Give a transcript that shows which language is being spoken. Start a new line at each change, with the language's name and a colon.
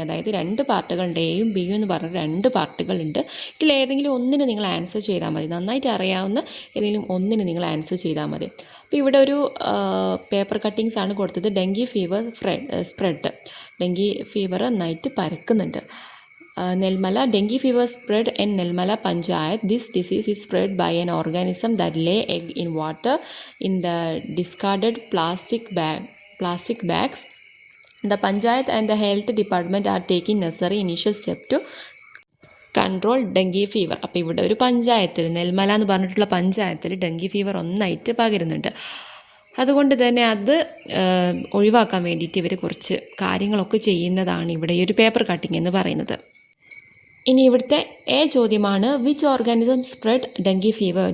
Malayalam: അതായത് 2 പാർട്ടുകളുണ്ട്, എയും ബിയും എന്ന് പറഞ്ഞ 2 പാർട്ടുകളുണ്ട്. ഇതിലേതെങ്കിലും ഒന്നിന് നിങ്ങൾ ആൻസർ ചെയ്താൽ മതി. നന്നായിട്ട് അറിയാവുന്ന ഏതെങ്കിലും ഒന്നിന് നിങ്ങൾ ആൻസർ ചെയ്താൽ മതി. അപ്പോൾ ഇവിടെ ഒരു പേപ്പർ കട്ടിങ്സ് ആണ് കൊടുത്തത്. Dengue fever spread. Dengue fever നന്നായിട്ട് പരക്കുന്നുണ്ട്.
English: Nilmala, dengue fever spread in Nilmala Panchayat. This disease is spread by an organism that lay egg in water in the discarded plastic bags. The Panchayat and the health department are taking necessary initial step to control dengue fever.
Malayalam: അപ്പോൾ ഇവിടെ ഒരു പഞ്ചായത്തിൽ, നെൽമല എന്ന് പറഞ്ഞിട്ടുള്ള പഞ്ചായത്തിൽ dengue fever ഒന്നായിട്ട് പകരുന്നുണ്ട്. അതുകൊണ്ട് തന്നെ അത് ഒഴിവാക്കാൻ വേണ്ടിയിട്ട് ഇവർ കുറച്ച് കാര്യങ്ങളൊക്കെ ചെയ്യുന്നതാണ് ഇവിടെ ഈ ഒരു പേപ്പർ കട്ടിങ് എന്ന് പറയുന്നത്. ഇനി ഇവിടുത്തെ എ ചോദ്യമാണ്,
English: Which organism spread dengue fever?